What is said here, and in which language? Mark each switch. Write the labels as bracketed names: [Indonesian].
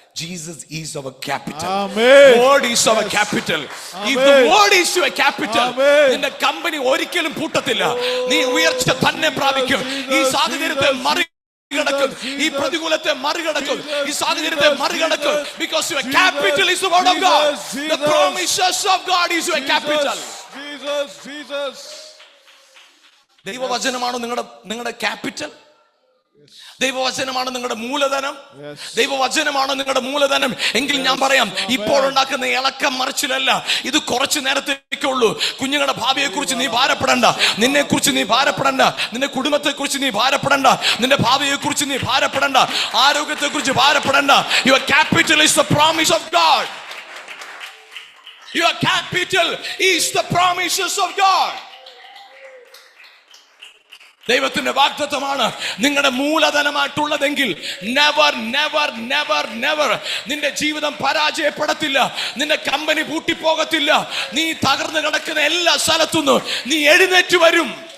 [English] Jesus is our capital. God is our capital. If the word is your capital, [Malayalam] നിന്റെ company ഒരിക്കലും പൂട്ടത്തില്ല. നീ ഉയർച്ച തന്നെ പ്രാപിക്കും. ഈ സാഹചര്യത്തെ മറികടക്കും, ഈ പ്രതികൂലത്തെ മറികടക്കും, ഈ സാഹചര്യത്തെ മറികടക്കും. [English] Because your capital is the word of God. The promises of God is your capital. [Malayalam] Jesus. ദൈവവചനമാണോ നിങ്ങളുടെ ക്യാപിറ്റൽ? ദൈവവചനമാണ് നിങ്ങളുടെ മൂലധനം. ദൈവവചനമാണ് നിങ്ങളുടെ മൂലധനം എങ്കിൽ ഞാൻ പറയാം, ഇപ്പോൾ ഉണ്ടാക്കുന്ന ഇളക്കം മറിച്ചിലല്ല, ഇത് കുറച്ചു നേരത്തേക്കുള്ളൂ. കുഞ്ഞുങ്ങളുടെ ഭാവിയെ കുറിച്ച് നീ ഭാരപ്പെടണ്ട, നിന്നെ കുറിച്ച് നീ ഭാരപ്പെടണ്ട, നിന്റെ കുടുംബത്തെ കുറിച്ച് നീ ഭാരപ്പെടണ്ട, നിന്റെ ഭാവിയെ കുറിച്ച് നീ ഭാരപ്പെടണ്ട, ആരോഗ്യത്തെ കുറിച്ച് ഭാരപ്പെടണ്ട. [English] Your capital is the promise of God. Your capital is the promises of God. [Malayalam] ദൈവത്തിന്റെ വാഗ്ദത്തമാണ് നിങ്ങളുടെ മൂലധനമായിട്ടുള്ളതെങ്കിൽ [English] never never never never [Malayalam] നിന്റെ ജീവിതം പരാജയപ്പെടത്തില്ല, നിന്റെ കമ്പനി പൂട്ടിപ്പോകത്തില്ല. നീ തകർന്നു കിടക്കുന്ന എല്ലാ സ്ഥലത്തുനിന്നും നീ എഴുന്നേറ്റ് വരും.